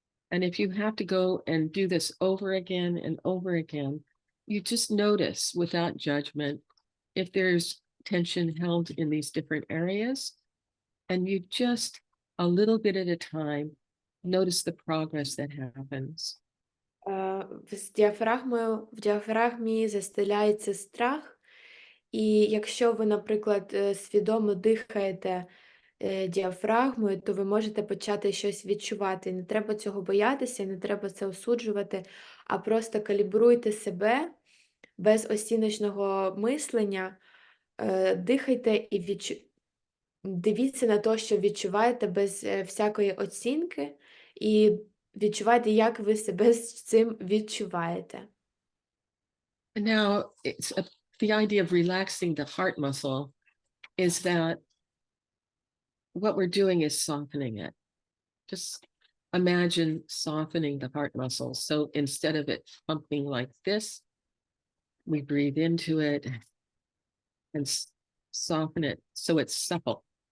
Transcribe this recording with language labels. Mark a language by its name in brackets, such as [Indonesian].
[English] And if you have to go and do this over again and over again, you just notice without judgment if there's tension held in these different areas, and you just a little bit at a time notice the progress that happens. [Ukrainian] В діафрагмі застеляється страх, і якщо ви, наприклад, свідомо дихаєте діафрагмою, то ви можете почати щось відчувати. Не треба цього боятися, не треба це осуджувати, а просто калібруйте себе без оціночного мислення, дихайте і дивіться на те, що відчуваєте без всякої оцінки, і відчувайте, як ви себе з цим відчуваєте. [English] Now, the idea of relaxing the heart muscle is that what we're doing is softening it. Just imagine softening the heart muscle. So instead of it pumping like this, we breathe into it and soften it so it's supple.